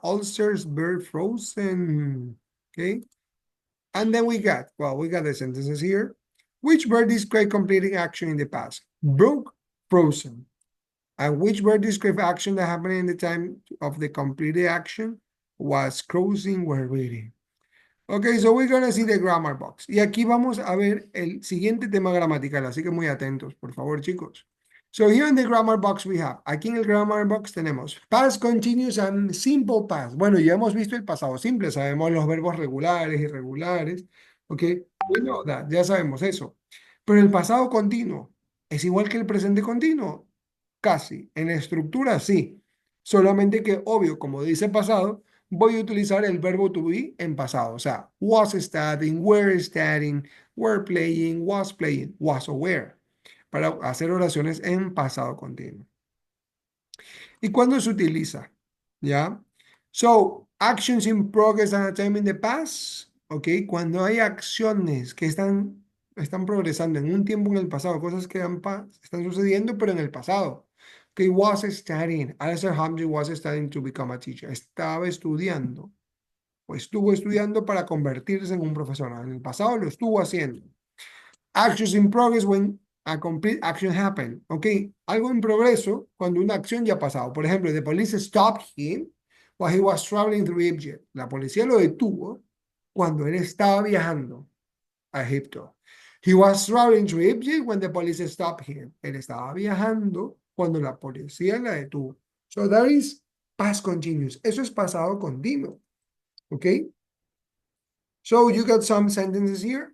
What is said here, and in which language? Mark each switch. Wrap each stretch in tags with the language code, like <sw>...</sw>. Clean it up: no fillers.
<en>Ulcers were frozen. Okay. And then we got the sentences here. Which verb describe completing action in the past? Broke, frozen. And which verb describe action that happened in the time of the completed action? Was crossing, were reading. Okay, so we're gonna see the grammar box.</en> <es>Y aquí vamos a ver el siguiente tema gramatical, así que muy atentos, por favor, chicos.</es> <en>So here in the grammar box we have,</en> <es>aquí en el grammar box tenemos</es> <en>past continuous and simple past.</en> <es>Bueno, ya hemos visto el pasado simple, sabemos los verbos regulares, irregulares,</es> <en>ok, we know that,</en> <es>ya sabemos eso. Pero el pasado continuo, ¿es igual que el presente continuo? Casi, en estructura sí, solamente que obvio, como dice pasado, voy a utilizar el verbo to be en pasado. O sea,</es> <en>was studying, were studying, were playing, was or were.</en> <es>Para hacer oraciones en pasado continuo. ¿Y cuándo se utiliza? ¿Ya?</es> <en>So, actions in progress and a time in the past. ¿Ok?</en> <es>Cuando hay acciones que están progresando en un tiempo en el pasado, cosas que están sucediendo, pero en el pasado.</es> <en>Okay, was studying. Alistair Humphrey was studying to become a teacher.</en> <es>Estaba estudiando. O estuvo estudiando para convertirse en un profesional. En el pasado lo estuvo haciendo.</es> <en>Actions in progress when a complete action happened.</en> <es>Ok, algo en progreso cuando una acción ya ha pasado. Por ejemplo,</es> <en>the police stopped him while he was traveling through Egypt.</en> <es>La policía lo detuvo cuando él estaba viajando a Egipto.</es> <en>He was traveling through Egypt when the police stopped him.</en> <es>Él estaba viajando cuando la policía la detuvo.</es> <en>So that is past continuous.</en> <es>Eso es pasado continuo.</es> <en>Okay? So you got some sentences here.</en>